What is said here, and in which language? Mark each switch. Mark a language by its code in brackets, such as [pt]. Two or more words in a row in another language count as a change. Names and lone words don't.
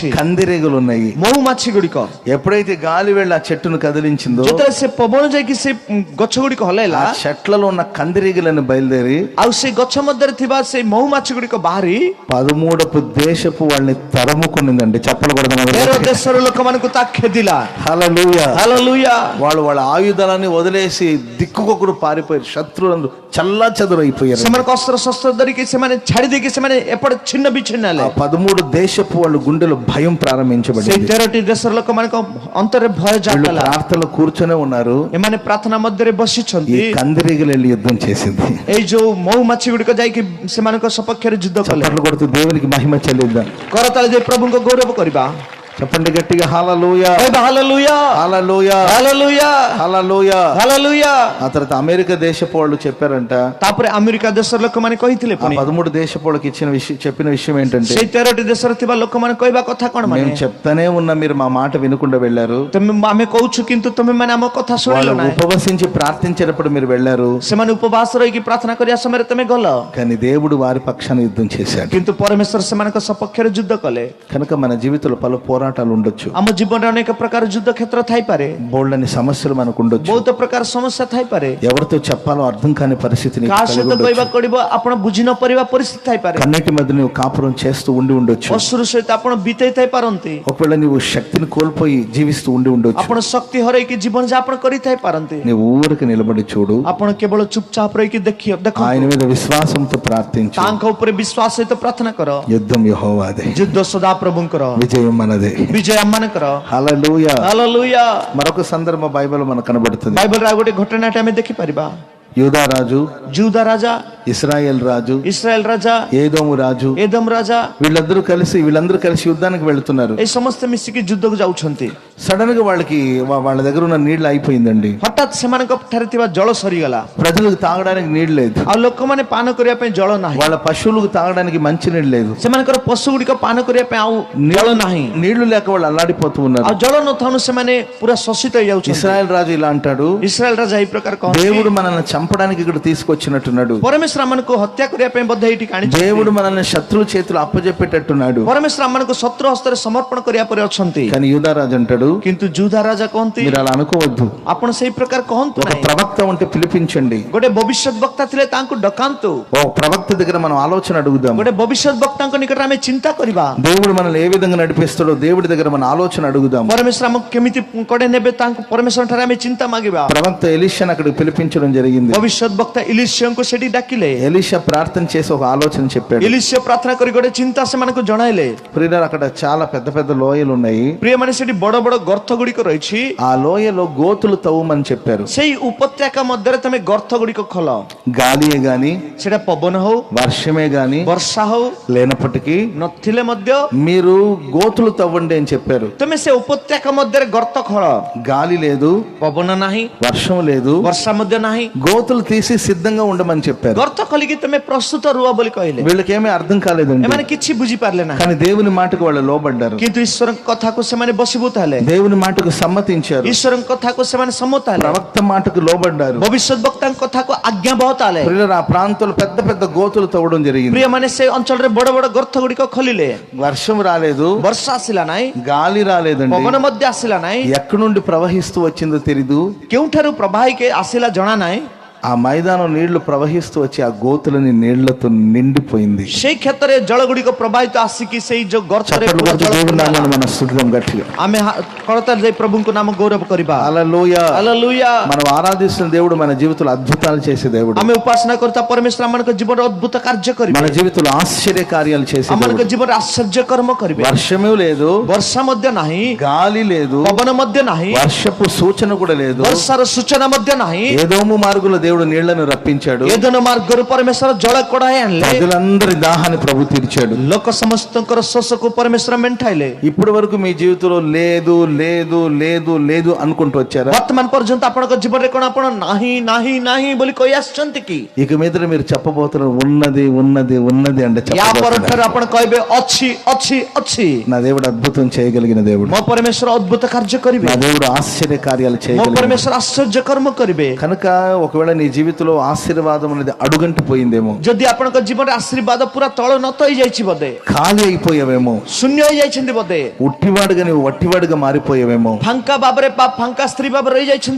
[te] కందిరీగలు ఉన్నాయి. [or] ମହୁମାଛି ଗୁଡିକ [te] ఎప్పుడైతే గాలి వెళ్ళి ఆ చెట్టును కదిలించిందో [or] ଯେତେବେଳେ ସେ ପବନ ଯାଇକି ସେ ଗଛ ଗୁଡିକ ହଲେଇଲା, [te] ఆ చెట్లలో ఉన్న కందిరీగలను బయలుదేరి [or] ଆଉ ସେ ଗଛ ମଧ୍ୟରେ ଥିବା ସେ ମହୁମାଛି ଗୁଡିକ ବାହାରି [te] 13 దేశపు వాళ్ళని తరముకునిందండి. చప్పలు కొడదాం. [or] 13 ଦେଶର ଲୋକମାନଙ୍କୁ ତା ଖେଦିଲା. [te] హల్లెలూయా. హల్లెలూయా. వాళ్ళు వాళ్ళ ఆయుధాలని వదిలేసి దిక్కుకొకరు పారిపోయారు. శత్రువులందరూ చల్లా చెదురైపోయారు. [or] ସେମାନଙ୍କ ଅସ୍ତ୍ର ଶସ୍ତ୍ର ଧରିକି ସେମାନେ ଛାଡି ଦେଇକି ସେମାନେ ଏପଟେ ଛିନ୍ନ ବିଚ୍ଛିନ୍ନ ହେଲେ. [te] ఆ 13 దేశపు వాళ్ళ గుండెలో భయం [or] ସେଇ [te] ప్రారంభించబడింది. [or] 13ଟି ଦେଶର ଲୋକମାନଙ୍କ ଅନ୍ତରେ ଭୟ [te] వీళ్ళు [or] ଜାଗଲା. [te] ప్రార్థనలో కూర్చొనే ఉన్నారు. [or] ଏମାନେ ପ୍ରାର୍ଥନା ମଧ୍ୟରେ [te] ఈ [or] ବସିଛନ୍ତି. [te] కందిరీగలు వెళ్ళి యుద్ధం చేసింది. [or] ଏଇ ଯୋଉ ମହୁମାଛି ଗୁଡିକ ଯାଇକି ସେମାନଙ୍କ ସପକ୍ଷରେ ଯୁଦ୍ଧ କଲେ. [te] చప్పట్లు కొడుతూ దేవునికి మహిమ చెల్లిద్దాం. [or] କରତାଳି ଦେଇ ପ୍ରଭୁଙ୍କ ଗୌରବ କରିବା. [te] చెప్పండి గట్టిగా హల్లెలూయా. [or] କହିବା హల్లెలూయా. [te] హల్లెలూయా. హల్లెలూయా. హల్లెలూయా. హల్లెలూయా. ఆ తర్వాత అమెరికా దేశపు వాళ్ళు చెప్పారంట, [or] ତାପରେ ଆମେରିକା ଦେଶର ଲୋକମାନେ କହିଥିଲେ [te] ఆ [or] ପୁଣି [te] 13 దేశపు వాళ్ళకి చెప్పిన విషయం ఏంటంటే, [or] ସେଇ 13ଟି ଦେଶରେ ଥିବା ଲୋକମାନେ କହିବା କଥା କଣ ମାନେ, [te] మేము చెప్తానే ఉన్నా మీరు మా మాట వినకుండా వెళ్ళారు. [or] ଆମେ କହୁଛୁ କିନ୍ତୁ ତମେ ମାନେ ଆମ କଥା ଶୁଣିଲ [te] వాళ్ళు [or] ନାହିଁ. [te] ఉపవసించి ప్రార్థించేటప్పుడు మీరు వెళ్ళారు, [or] ସେମାନେ ଉପବାସ ରହିକି ପ୍ରାର୍ଥନା କରିବା ସମୟରେ ତମେ ଗଲ, [te] కానీ దేవుడు వారి పక్షాన యుద్ధం చేశాడు. [or] କିନ୍ତୁ ପରମେଶ୍ୱର ସେମାନଙ୍କ ସପକ୍ଷରେ ଯୁଦ୍ଧ କଲେ. [te] కనుక మన జీవితంలో పలు పోరాటాలు పోరాటాలు ఉండొచ్చు, [or] ଆମ ଜୀବନରେ ଅନେକ ପ୍ରକାର ଯୁଦ୍ଧ କ୍ଷେତ୍ର ଥାଇପାରେ, [te] బోల్డని సమస్యలు మనకు ఉండొచ్చు, [or] ବହୁତ ପ୍ରକାର ସମସ୍ୟା ଥାଇପାରେ, [te] ఎవరితో చెప్పాలో అర్థం కాని పరిస్థితిని [or] କାହା ସହିତ କହିବାକୁ ପଡିବ ଆପଣ ବୁଝି ନ ପାରିବା ପରିସ୍ଥିତି ଥାଇପାରେ, [te] కన్నిటి మధ్య నువ్వు కాపురం చేస్తూ ఉండి ఉండొచ్చు, [or] ଅସୁର ସହିତ ଆପଣ ବିତେଇ ଥାଇପାରନ୍ତି, [te] ఒకవేళ నువ్వు శక్తిని కోల్పోయి జీవిస్తూ ఉండి ఉండొచ్చు, [or] ଆପଣ ଶକ୍ତି ହରେଇକି ଜୀବନ ଯାପନ କରିଥାଇପାରନ୍ତି, [te] నువ్వు ఊరికి నిలబడి చూడు, [or] ଆପଣ କେବଳ ଚୁପଚାପ ରହିକି ଦେଖନ୍ତୁ, [te] ఆయన మీద విశ్వాసంతో ప్రార్థించు, [or] ତାଙ୍କ ଉପରେ ବିଶ୍ୱାସ ସହିତ ପ୍ରାର୍ଥନା କର, [te] యుద్ధం యెహోవాదే, [or] ଯୁଦ୍ଧ ସଦା ପ୍ରଭୁଙ୍କର, [te] విజయం మనదే. [or] ବିଜୟ ଆମମାନଙ୍କର। [te] హల్లెలూయా. [or] ହାଲେଲୁୟା। [te] మరొక సందర్భ బైబిల్ మనకు కనబడుతుంది. [or] ବାଇବଲରେ ଆଉ ଗୋଟେ ଘଟଣାଟେ ଆମେ ଦେଖିପାରିବା। [te] యూదా రాజు, [or] ଯୁଦା ରାଜା, [te] ఇశ్రాయేల్ రాజు, [or] ଇସ୍ରାଏଲ ରାଜା, [te] ఏదోము రాజు, [or] ଏଦମ రాజା, [te] వీళ్ళందరూ కలిసి యుద్ధానికి వెళ్తున్నారు. [or] ଏଇ ସମସ୍ତେ ମିଶିକି ଯୁଦ୍ଧକୁ ଯାଉଛନ୍ତି। [te] సడన్ గా వాళ్ళ దగ్గర ఉన్న నీళ్లు అయిపోయిందండి. [or] ହଠାତ୍ ସେମାନଙ୍କ ଠାରେ ଥିବା ଜଳ ସରିଗଲା, [te] ప్రజలకు తాగడానికి నీళ్లు లేదు, [or] ଆଉ ଲୋକମାନେ ପାନ କରିବା ପାଇଁ ଜଳ ନାହିଁ, [te] వాళ్ళ పశువులకు తాగడానికి మంచి నీళ్ళు లేదు, [or] ସେମାନଙ୍କର ପଶୁ ଗୁଡ଼ିକ ପାନ କରିବା ପାଇଁ ଆଉ ଜଳ ନାହିଁ, [te] నీళ్లు లేక వాళ్ళు అల్లాడిపోతూ ఉన్నారు. [or] ଆଉ ଜଳ ନଥାଉను ସେମାନେ ପୁରା ଶୋଷିତ ହେଇଯାଉଛନ୍ତି। [te] ఇశ్రాయేల్ రాజు ఇలా అంటాడు, [or] ଇସ୍ରାଏଲ ରାଜା ଏଇ ପ୍ରକାର କହନ୍ତି, [te] దేవుడు మనల్ని చంపడానికి ఇక్కడ తీసుకొచ్చినట్టున్నాడు, [or] ପରମେଶ୍ୱର ଆମମାନଙ୍କୁ ହତ୍ୟା କରିବା ପାଇଁ ବୋଧେ ଏଇଠି ଆଣିଛନ୍ତି, [te] దేవుడు మనల్ని శత్రువు చేతులు అప్పజెప్పేటట్టున్నాడు, [or] ପରମେଶ୍ୱର ଆମମାନଙ୍କୁ ଶତ୍ରୁ ହସ୍ତରେ ସମର୍ପଣ କରିବା ପରେ ଅଛନ୍ତି। [te] కానీ యూదా రాజు అంటాడు, [or] କିନ୍ତୁ ଯୁଦା ରାଜା କହନ୍ତି [te] మీరు అలా అనుకోవద్దు, [or] ଆପଣ ସେଇ ପ୍ରକାର କହନ୍ତୁ [te] ఒక [or] ନାହିଁ, [te] ప్రవక్త ఉంటే పిలిపించండి, [or] ଗୋଟେ ଭବିଷ୍ୟତ ବକ୍ତା ଥିଲେ ତାଙ୍କୁ ଡକାନ୍ତୁ, [te] ఓ ప్రవక్త దగ్గర మనం ఆలోచన అడుగుదాం, [or] ଗୋଟେ ଭବିଷ୍ୟତ ବକ୍ତାଙ୍କ ନିକଟରେ ଆମେ ଚିନ୍ତା କରିବା, [te] దేవుడు మనల్ని ఏ విధంగా నడిపిస్తాడో దేవుడి దగ్గర మన ఆలోచన అడుగుదాం. [or] ପରମେଶ୍ୱର ଆମକୁ କେମିତି କଡ଼େ ନେବେ ତାଙ୍କୁ ପରମେଶ୍ୱର ଠାରେ ଆମେ ଚିନ୍ତା ମାଗିବା। [te] ప్రవక్త ఎలీషాను అక్కడికి పిలిపించడం జరిగింది. [or] ଭବିଷ୍ୟତ ବକ୍ତା ଇଲିଶିଆଙ୍କୁ ସେଠି ଡାକିଲେ, [te] ఎలీషా ప్రార్థన చేసి ఒక ఆలోచన చెప్పాడు. [or] ଇଲିଶିଆ ପ୍ରାର୍ଥନା କରି ଗୋଟେ ଚିନ୍ତା ସେମାନଙ୍କୁ ଜଣାଇଲେ। [te] ప్రియులారా, అక్కడ చాలా పెద్ద పెద్ద లోయలు ఉన్నాయి, [or] ପ୍ରିୟମାନେ ସେଠି ବଡ ବଡ ଗର୍ତ୍ତ ଗୁଡ଼ିକ ରହିଛି, [te] ఆ లోయలో గోతులు తవ్వమని చెప్పారు. [or] ସେଇ ଉପତ୍ୟକା ମଧ୍ୟରେ ତମେ ଗର୍ତ୍ତ ଗୁଡ଼ିକ ଖୋଲ, [te] గాలియే గాని [or] ସେଟା పବନ ହଉ [te] వర్షమే గాని [or] ବର୍ଷା ହଉ [te] లేనప్పటికీ [or] ନଥିଲେ ମଧ୍ୟ [te] మీరు గోతులు తవ్వండి అని చెప్పారు. [or] ତମେ ସେ ଉପତ୍ୟକା ମଧ୍ୟରେ ଗର୍ତ୍ତ ଖୋଳ, [te] గాలి లేదు, [or] ପବନ ନାହିଁ, [te] వర్షం లేదు, [or] ବର୍ଷା ମଧ୍ୟ ନାହିଁ, [te] గోతులు తీసి సిద్ధంగా ఉండమని చెప్పారు. [or] ଗର୍ତ୍ତ ଖୋଲିକି ତମେ ପ୍ରସ୍ତୁତ ରୁହ ବୋଲି କହିଲେ। [te] వీళ్ళకేమీ అర్థం కాలేదండి, [or] ଏମାନେ କିଛି ବୁଝିପାରିଲେ ନାହିଁ, [te] కానీ దేవుని మాటకు వాళ్ళు లోబడ్డారు, [or] କିନ୍ତୁ ଈଶ୍ୱରଙ୍କ କଥାକୁ ସେମାନେ ବଶୀଭୂତ ହେଲେ, [te] దేవుని మాటకు సమ్మతించారు, [or] ଈଶ୍ୱରଙ୍କ କଥାକୁ ସେମାନେ ସମ୍ମତ ହେଲେ, [te] ప్రవక్త మాటకు లోబడ్డారు. [or] ଭବିଷ୍ୟତ ବକ୍ତାଙ୍କ କଥାକୁ ଆଜ୍ଞାବହ ହେଲେ। [te] ప్రియులారా, ఆ ప్రాంతంలో పెద్ద పెద్ద గోతులు తవ్వడం జరిగింది. [or] ପ୍ରିୟମାନେ ସେ ଅଞ୍ଚଳରେ ବଡ ବଡ ଗର୍ତ୍ତ ଗୁଡ଼ିକ ଖୋଲିଲେ, [te] వర్షం రాలేదు, [or] ବର୍ଷା ଆସିଲା ନାହିଁ, [te] గాలి రాలేదండి, [or] ପବନ ମଧ୍ୟ ଆସିଲା ନାହିଁ, [te] ఎక్కడి నుండి ప్రవహిస్తూ వచ్చిందో తెలీదు. [or] କେଉଁଠାରୁ ପ୍ରବାହିକି ଆସିଲା ଜଣା ନାହିଁ, [te] ఆ మైదానం నీళ్లు ప్రవహిస్తూ వచ్చి ఆ గోతులని నీళ్లతో నిండిపోయింది. [or] ସେଇ କ୍ଷେତ୍ରରେ ଜଳ ଗୁଡ଼ିକ ପ୍ରବାହିତ ଆସିକି ସେଇ ଯୋଉ ଗର୍ତ୍ତରେ [te] చప్పట్లు కొడుతూ దేవుని నామాన్ని మనం స్తుతిద్దాం గట్టిగా. [or] ଆମେ କରତାଳି ଦେଇ ପ୍ରଭୁଙ୍କ ନାମ ଗୌରବ କରିବା। [te] హల్లెలూయా. [or] ହାଲେଲୁୟା। [te] మనం ఆరాధిస్తున్న దేవుడు మన జీవితంలో అద్భుతాలు చేసే దేవుడు, [or] ଆମେ ଉପାସନା କରୁଥିବା ପରମେଶ୍ୱର ଆମମାନଙ୍କ ଜୀବନରେ ଅଦ୍ଭୁତ କାର୍ଯ୍ୟ କରିବେ, [te] మన జీవితంలో ఆశ్చర్య కార్యాలు చేసే [or] ଆମମାନଙ୍କ [te] దేవుడు. [or] ଜୀବନରେ ଆଶ୍ଚର୍ଯ୍ୟ କର୍ମ କରିବେ। [te] వర్షమే లేదు, [or] ବର୍ଷା ମଧ୍ୟ ନାହିଁ, [te] గాలి లేదు, [or] ପବନ ମଧ୍ୟ ନାହିଁ, [te] వర్షపు సూచన కూడా లేదు. [or] ବର୍ଷାର ସୂଚନା ମଧ୍ୟ ନାହିଁ, [te] ఏదోము మార్గంలో దేవుడు నీళ్లను రప్పించాడు, [or] ఏదోନ ମାର୍ଗରୁ ପରମେଶ୍ୱର ଜଳ କଢାଇ ଆଣିଲେ, [te] ప్రజలందరి దాహాన్ని ప్రభు తీర్చాడు. [or] ଲୋକ ସମସ୍ତଙ୍କର ଶୋଷକୁ ପରମେଶ୍ୱର ମେଣ୍ଟାଇଲେ। [te] ఇప్పటి వరకు మీ జీవితంలో లేదు లేదు లేదు లేదు అనుకుంటూ వచ్చారా? [or] ବର୍ତ୍ତମାନ ପର୍ଯ୍ୟନ୍ତ ଆପଣଙ୍କ ଜୀବନରେ କଣ ଆପଣ ନାହିଁ ନାହିଁ ନାହିଁ ବୋଲି କହି ଆସିଛନ୍ତି କି? [te] ఇక మీద మీరు చెప్పబోతున్నారు ఉన్నది ఉన్నది ఉన్నది అంటే [or] ୟା ପରଠାରୁ ଆପଣ କହିବେ ଅଛି ଅଛି ଅଛି। [te] నా దేవుడు అద్భుతం చేయగలిగిన దేవుడు, [or] ମୋ ପରମେଶ୍ୱର ଅଦ୍ଭୁତ କାର୍ଯ୍ୟ କରିବେ, [te] నా దేవుడు ఆశ్చర్య కార్యాలు [or] ମୋ [te] చేయగలిగిన. [or] ପରମେଶ୍ୱର ଆଶ୍ଚର୍ଯ୍ୟ କର୍ମ କରିବେ। [te] కనుక ఒకవేళ నీ జీవితంలో ఆశీర్వాదం అనేది అడుగంటి పోయిందేమో, [or] ଯଦି ଆପଣଙ୍କ ଜୀବନରେ ଆଶୀର୍ବାଦ ପୁରା ତଳ ନତ ହେଇଯାଇଛି ବୋଧେ, [te] ఖాళీ అయిపోయావేమో, [or] ଶୂନ୍ୟ ହେଇଯାଇଛନ୍ତି ବୋଧେ, [te] ఉట్టివాడుగా నువ్వు వట్టివాడుగా మారిపోయావేమో, [or] ଫାଙ୍କା ଭାବରେ ବା ଫାଙ୍କା ସ୍ତ୍ରୀ ଭାବରେ ରହିଯାଇଛନ୍ତି